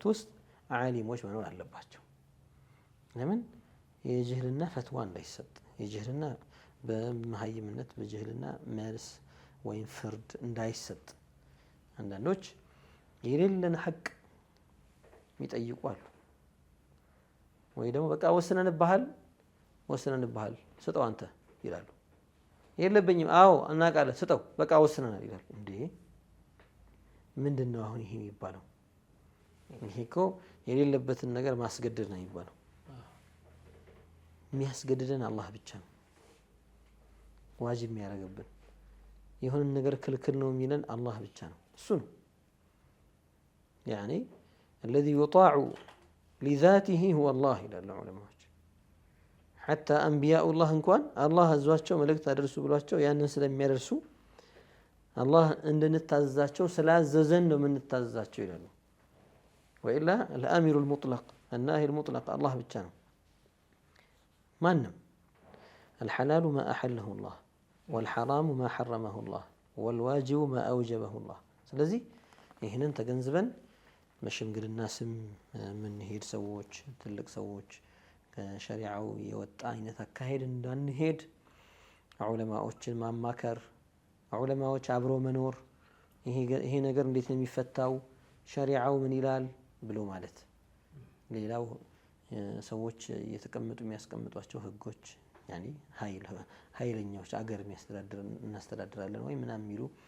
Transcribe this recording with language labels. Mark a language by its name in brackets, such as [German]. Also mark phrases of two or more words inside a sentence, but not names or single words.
[Amharic] ውስጥ ዓሊሞች መኖር አለባቸው። ለምን የጅህልና ፈትዋ እንዳይሰጥ የጅህልና በመሀይምነት በጅህልና መልስ ወይም ፍርድ እንዳይሰጥ አንዳንዶች የሌለን ሐቅ የሚጠይቁ አሉ። ወይ ደግሞ በቃ ወስነንብሃል ስጠው አንተ ይላሉ። የለብኝም አዎ እናውቃለን ስጠው በቃ ወስነናል ይላሉ። እንዴ ምንድነው አሁን ይሄ የሚባለው? ይሄ እኮ የሌለበትን ነገር ማስገደድ ነው የሚባለው። የሚያስገድደን አላህ ብቻ ነው። ዋጅብ የሚያደርግብን የሆነ ነገር ክልክል ነው የሚለን አላህ ብቻ ነው። እሱ ነው [Arabic] يعني الذي يطاع لذاته هو الله [Amharic] ይላሉ ዑለማዎች። [Arabic] حتى انبياء الله [Amharic] እንኳን አላህ አዟቸው መልእክት አድርሱ ብሏቸው ያንን ስለሚያደርሱ አላህ እንድንታዘዛቸው ስላዘዘን ነው የምንታዘዛቸው [Arabic] ይላሉ። وإلا الامر المطلق الناهي المطلق الله [Amharic] ብቻ ነው። ማንም [Arabic] الحلال ما أحله الله والحرام ما حرمه الله والواجب ما أوجبه الله። [Amharic] ስለዚህ ይህንን ተገንዝበን በሽምግልና ስም የምንሄድ ሰዎች ትልቅ ሰዎች ከሸሪዓው የወጣ አይነት አካሄድ እንዳንሄድ ዑለማዎችን ማማከር፣ ዑለማዎች አብሮ መኖር፣ ይሄ ነገር እንዴት ነው የሚፈታው፣ ሸሪዓው ምን ይላል ብሎ ማለት። ሌላው ሰዎች እየተቀመጡ የሚያስቀምጧቸው ህጎች ያኒ ኃይለኛዎች አገር እናስተዳድራለን ወይ ምናምን የሚሉ